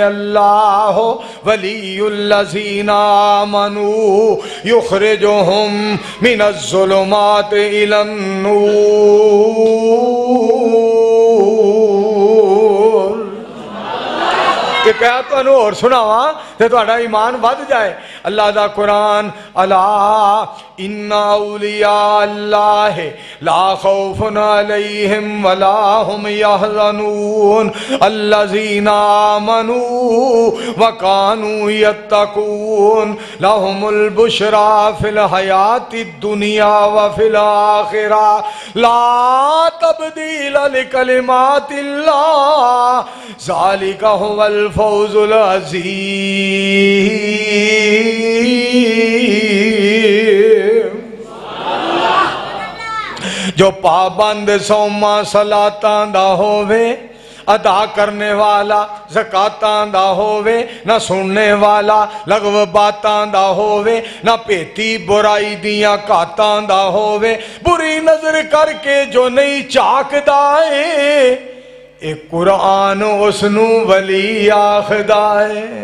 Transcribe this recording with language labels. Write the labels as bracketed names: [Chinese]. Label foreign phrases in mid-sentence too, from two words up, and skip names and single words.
[Arabic] الله ولي الذين آمنوا يخرجهم من الظلمات إلى النور. [Punjabi] کہ کیا تہانوں اور سناواں تے تہاڈا ایمان ودھ جائے. اللہ دا قرآن, [Arabic] ألا إن أولياء الله لا خوف عليهم ولا هم يحزنون الذين آمنوا وكانوا يتقون لهم البشرى في الحياة الدنيا وفي الآخرة لا تبديل لكلمات الله ذلك هو الفوز العظيم. [Punjabi] جو پابند صوماں صلاتاں دا ہووے، ادا کرنے والا زکاتاں دا ہووے، نہ سننے والا لغو باتاں دا ہووے، نہ پیتی برائی دیاں گھاتاں دا ہووے، بری نظر کر کے جو نہیں جھاکدا ہے، اک قرآن اسنوں ولی آکھدا ہے.